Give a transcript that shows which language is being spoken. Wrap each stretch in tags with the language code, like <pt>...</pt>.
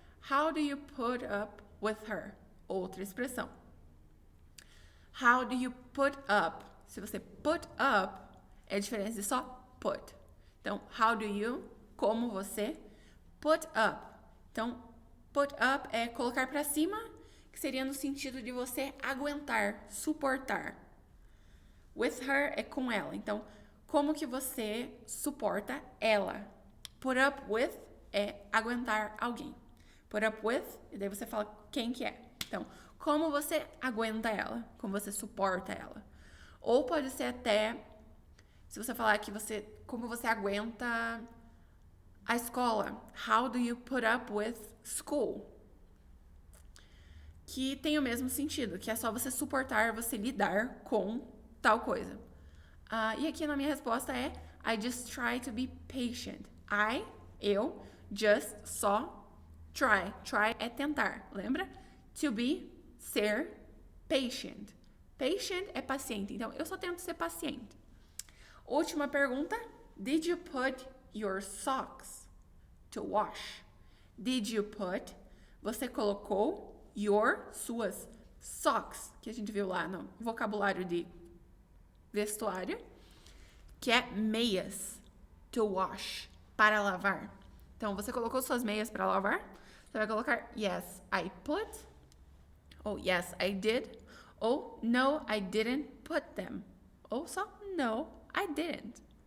<en>How do you put up with her?</en> <pt>Outra expressão.</pt> <en>How do you put up?</en> <pt>Se você put up, é a diferença de só put. Então,</pt> <en>how do you,</en> <pt>como você, put up. Então, put up é colocar pra cima, que seria no sentido de você aguentar, suportar. With her é com ela. Então, como que você suporta ela? Put up with é aguentar alguém. Put up with, e daí você fala quem que é. Então, como você aguenta ela? Como você suporta ela? Ou pode ser até, se você falar que como você aguenta a escola.</pt> <en>How do you put up with school?</en> <pt>Que tem o mesmo sentido, que é só você suportar, você lidar com tal coisa. E aqui na minha resposta é</pt> <en>I just try to be patient.</en> <pt>Eu, just, só, try. Try é tentar, lembra? To be, ser, patient. Patient é paciente, então eu só tento ser paciente. Última pergunta.</pt> <en>Did you put your socks to wash? Did you put?</en> <pt>Você colocou suas socks, que a gente viu lá no vocabulário de vestuário, que é meias,</pt> <en>to wash,</en> <pt>para lavar. Então, você colocou suas meias para lavar? Você vai colocar</pt> <en>yes, I put, ou yes, I did, ou no, I didn't put them, ou só no, I didn't.</en>